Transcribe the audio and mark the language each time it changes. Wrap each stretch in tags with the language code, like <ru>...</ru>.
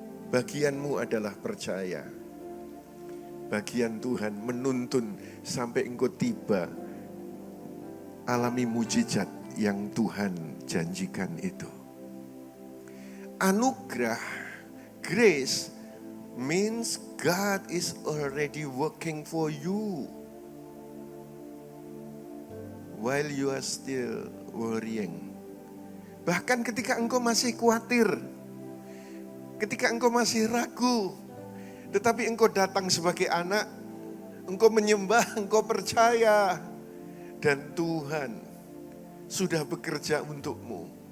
<id>Bagianmu adalah percaya. Bagian Tuhan menuntun sampai engkau tiba alami mujizat yang Tuhan janjikan itu.</id> <en>Anugerah, grace means God is already working for you while you are still worrying.</en> <id>Bahkan ketika engkau masih khawatir, ketika engkau masih ragu, tetapi engkau datang sebagai anak, engkau menyembah, engkau percaya, dan Tuhan sudah bekerja untukmu.</id>